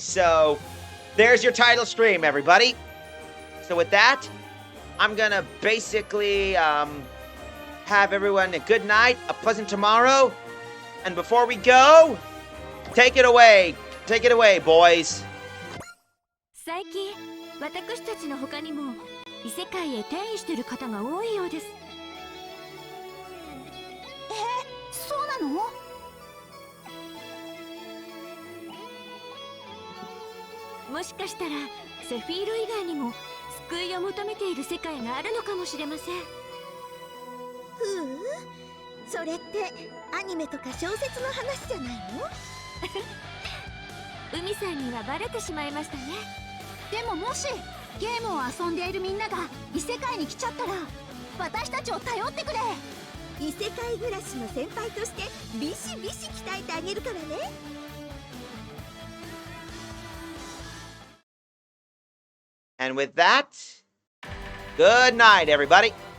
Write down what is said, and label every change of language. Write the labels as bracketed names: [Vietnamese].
[English] So there's your title stream, everybody. So with that, I'm gonna basically have everyone a good night, a pleasant tomorrow, and before we go, take it away, boys. [Japanese] 最近、私たちの他にも異世界へ転移してる方が多いようです。そうなの？もしかしたらセフィール以外にも救いを求めている世界があるのかもしれません。それってアニメとか小説の話じゃないの？海さんにはバレてしまいましたね。でももしゲームを遊んでいるみんなが異世界に来ちゃったら私たちを頼ってくれ。異世界暮らしの先輩としてビシビシ鍛えてあげるからね。 [English] And with that, good night, everybody.